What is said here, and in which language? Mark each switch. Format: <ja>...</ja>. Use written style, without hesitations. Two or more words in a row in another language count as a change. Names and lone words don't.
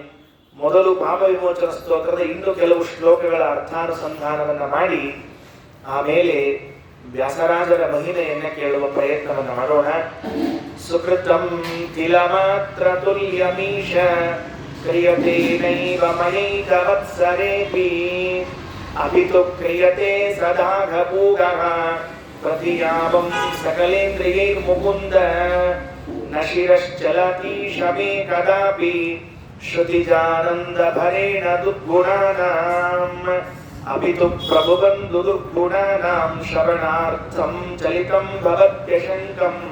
<kn>ಮೊದಲು ಪಾಪ ವಿಮೋಚನ ಸ್ತೋತ್ರದ ಇನ್ನು ಕೆಲವು ಶ್ಲೋಕಗಳ ಅರ್ಥಾನುಸಂಧಾನವನ್ನ ಮಾಡಿ ಆಮೇಲೆ ವ್ಯಾಸರಾಜರ ಮಹಿಮೆಯನ್ನ ಕೇಳುವ ಪ್ರಯತ್ನವನ್ನು ಮಾಡೋಣ.</kn> <sa>ಸುಕೃತಂ ಕಿಲ ಮಾತ್ರ ತುಲ್ಯಮೀಶ ಕ್ರಿಯತೆ ನೈವ ಮಯೈಕವತ್ಸರೇಪಿ ಅಪಿತು ಕ್ರಿಯತೆ ಸದಾಘಪೂಗಃ ಪ್ರತಿಯಾವಂ ಸಕಲೇಂದ್ರಿಯೈರ್ಮುಕುಂದ ನ ಶಿರಶ್ಚಲತೀಶಮೇ ಕದಾಪಿ ಶ್ರುತಿಜಾನಂದ ಭರೇಣ ದುರ್ಗುಣಾನಾಂ ಅಪಿತು ಪ್ರಭುಬಂಧು ದುರ್ಗುಣಾನಾಂ ಶ್ರವಣಾರ್ಥಂ ಚಲಿತಂ ಭವತ್ಯಶಂಕಂ.</sa>